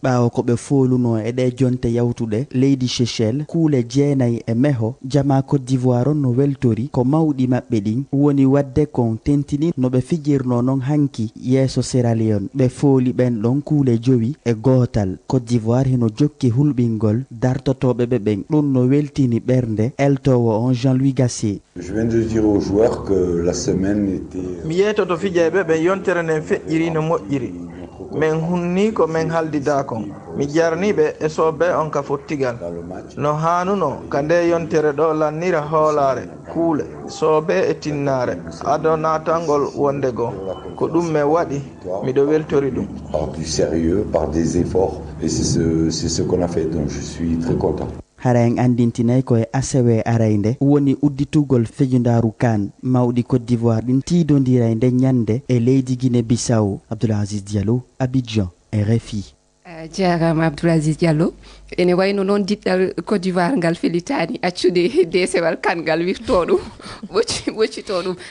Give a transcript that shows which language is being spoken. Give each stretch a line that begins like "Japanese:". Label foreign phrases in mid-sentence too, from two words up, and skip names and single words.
Fula: Ɓawo ko ɓe foluno e ɗe jonte yawtuɗe, leydi Seychelles, kuule jeenayi e meho, jama Côte d'Ivoire on no weltori, ko mawɗi maɓɓe ɗin, woni wadde kon tentini no ɓe fijirno non hanki yeeso Sierra Leone. Ɓe foli ɓen ɗon kuule jowi e gootal. Côte d'Ivoire hino jokki hulɓingol dartotoɓe ɓe ɓen. Ɗum no weltini ɓernde eltowo on Jean-Louis Gasset.
French: Je viens de dire aux joueurs que la semaine était
Fula: Mi yeytoto fijayɓe ɓe yontere nden feƴƴiri no moƴƴiri. Men hunni ko men haldida kon. Mi jarniɓe e soɓe on ka fottigal. No hanuno ka nde yontere ɗo lannira hoolare, kuule, soɓe e tinnare, ado natangol wonde go. Ko ɗum me waɗi, miɗo weltori ɗum.
French: Par du sérieux, par des efforts, et c'est ce, c'est ce qu'on a fait, donc je suis très content.
Fula: Hara en andintinay koye asewe arayde woni udditugol fejundaru kan mawɗi Côte d'Ivoire ɗin tidodira e nde ñande e leydi Guinée Bissau. Abdoulaziz Diallo, Abidjan, R F I. Eh, jarama Abdoulaziz Diallo. Ene wayno noon diɗɗal Côte d'Ivoire ngal felitani accude desewal kan ngal wirto ɗum, ɓocci-, ɓoccito ɗum.